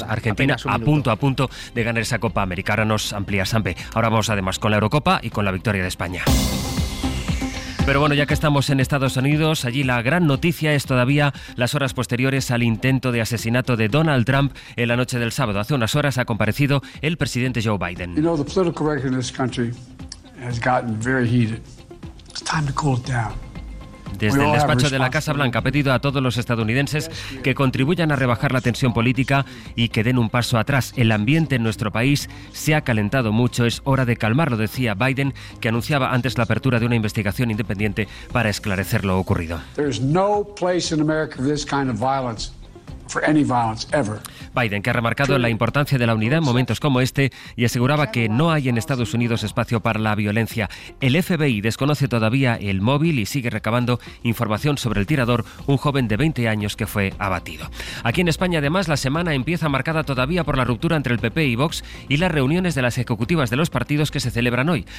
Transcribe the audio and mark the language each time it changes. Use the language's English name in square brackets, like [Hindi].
[Spanish] Nada, Argentina a punto de ganar esa Copa América. Ahora nos amplía Sampe. Ahora vamos además con la Eurocopa y con la victoria de España. Pero bueno, ya que estamos en Estados Unidos, allí la gran noticia es todavía las horas posteriores al intento de asesinato de Donald Trump en la noche del sábado. Hace unas horas ha comparecido el presidente Joe Biden. [English] You know, the political correctness in this country has gotten very heated. It's time to cool it down. [Spanish] Desde el despacho de la Casa Blanca ha pedido a todos los estadounidenses que contribuyan a rebajar la tensión política y que den un paso atrás. El ambiente en nuestro país se ha calentado mucho, es hora de calmarlo, decía Biden, que anunciaba antes la apertura de una investigación independiente para esclarecer lo ocurrido. [English] There's no place in America for this kind of violence. for any violence ever. [Spanish] Biden, que ha remarcado la importancia de la unidad en momentos como este y aseguraba que no hay en Estados Unidos espacio para la violencia. El FBI desconoce todavía el móvil y sigue recabando información sobre el tirador, un joven de 20 años que fue abatido. Aquí en España, además, la semana empieza marcada todavía por la ruptura entre el PP y Vox y las reuniones de las ejecutivas de los partidos que se celebran hoy.